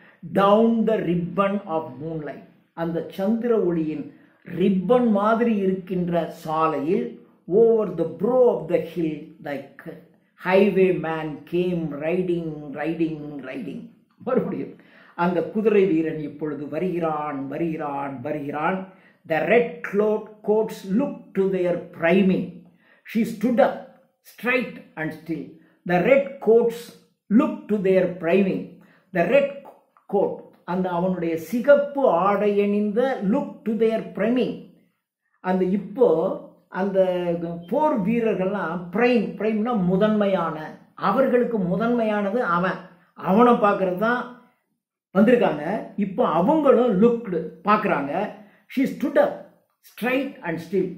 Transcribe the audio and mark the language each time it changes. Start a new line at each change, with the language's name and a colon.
English: Down the ribbon of moonlight.
Tamil: அந்த சந்திர ஒளியின் ribbon மாதிரி இருக்கின்ற சாலையில்,
English: Over the brow of the hill like highwayman came riding riding riding.
Tamil: மறுபடியும் அந்த குதிரை வீரன் இப்பொழுது வருகிறான் வருகிறான் வருகிறான்.
English: The red coats looked to their priming. She stood up straight and still. The red coats looked to their priming. The red coat,
Tamil: அந்த அவனுடைய சிகப்பு ஆடை அணிந்த
English: look to their priming.
Tamil: அந்த இப்போ அந்த போர் வீரர்கள்லாம் பிரைம்னா முதன்மையான, அவர்களுக்கு முதன்மையானது அவனை பார்க்கறது தான் வந்திருக்காங்க. இப்போ அவங்களும் லுக்டு பார்க்குறாங்க.
English: She stood up straight and still.